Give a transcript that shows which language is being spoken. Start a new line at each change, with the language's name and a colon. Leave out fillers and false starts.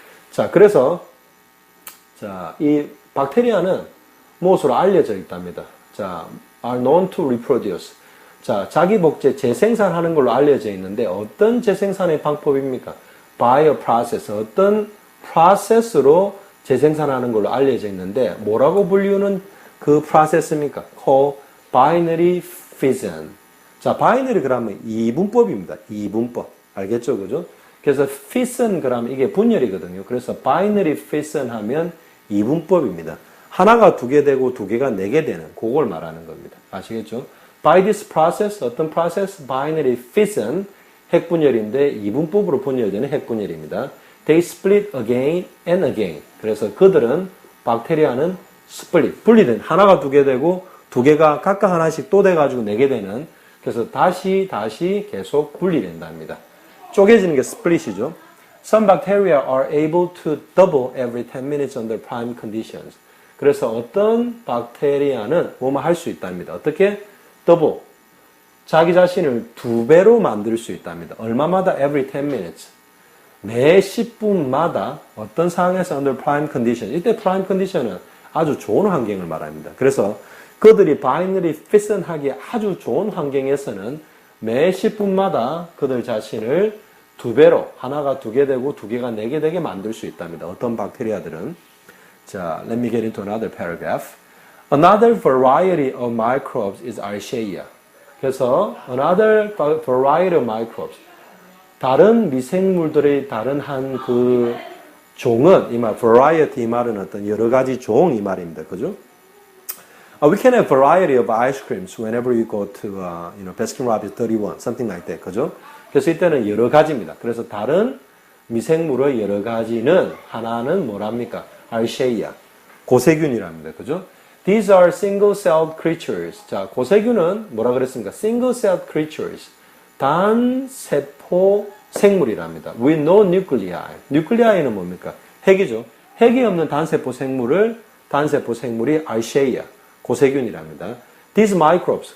Korean: 자, 그래서 자, 이 박테리아는 무엇으로 알려져 있답니다.
English: 자, are known to reproduce.
Korean: 자, 자기 복제 재생산하는 걸로 알려져 있는데 어떤 재생산의 방법입니까?
English: By a process.
Korean: 어떤 프로세스로 재생산하는 걸로 알려져 있는데 뭐라고 불리우는 그 프로세스입니까?
English: Called binary fission.
Korean: 자, binary 그러면 이분법입니다. 이분법. 알겠죠? 그죠? 그래서 fission 그러면 이게 분열이거든요. 그래서 binary fission 하면 이분법입니다. 하나가 두 개 되고 두 개가 네 개 되는 그걸 말하는 겁니다. 아시겠죠?
English: By this process,
Korean: 어떤
English: process?
Korean: Binary fission, 핵분열인데 이분법으로 분열되는 핵분열입니다.
English: They split again and again.
Korean: 그래서 그들은 박테리아는 split, 분리된 하나가 두 개 되고 두 개가 각각 하나씩 또 돼가지고 네 개 되는 그래서 다시 계속 분리된답니다. 쪼개지는 게 split이죠.
English: Some bacteria are able to double every 10 minutes under prime conditions.
Korean: 그래서 어떤 박테리아는 뭐뭐 할 수 있답니다. 어떻게? double. 자기 자신을 두 배로 만들 수 있답니다. 얼마마다?
English: every 10 minutes.
Korean: 매 10분마다 어떤 상황에서
English: under prime condition.
Korean: 이때 prime condition은 아주 좋은 환경을 말합니다. 그래서 그들이 binary fission 하기에 아주 좋은 환경에서는 매 10분마다 그들 자신을 두 배로 하나가 두 개 되고 두 개가 네 개 되게 만들 수 있답니다. 어떤 박테리아들은.
English: 자, let me get into another paragraph. Another variety of microbes is Archaea. 그래서 another variety of microbes.
Korean: 다른 미생물들의 다른 한 그 종은 이 말 variety 이 말은 어떤 여러 가지 종 이 말입니다. 그죠?
English: We can have variety of ice creams whenever you go to Baskin-Robbins 31, something like that.
Korean: 그죠? 그래서 이때는 여러 가지입니다. 그래서 다른 미생물의 여러 가지는 하나는 뭐랍니까? Archaea. 고세균이랍니다. 그죠?
English: These are single-celled creatures.
Korean: 자, 고세균은 뭐라 그랬습니까?
English: Single-celled creatures.
Korean: 단세포 생물이랍니다.
English: With no nuclei.
Korean: nuclei는 뭡니까? 핵이죠. 핵이 없는 단세포 생물이 Archaea. 고세균이랍니다.
English: These microbes.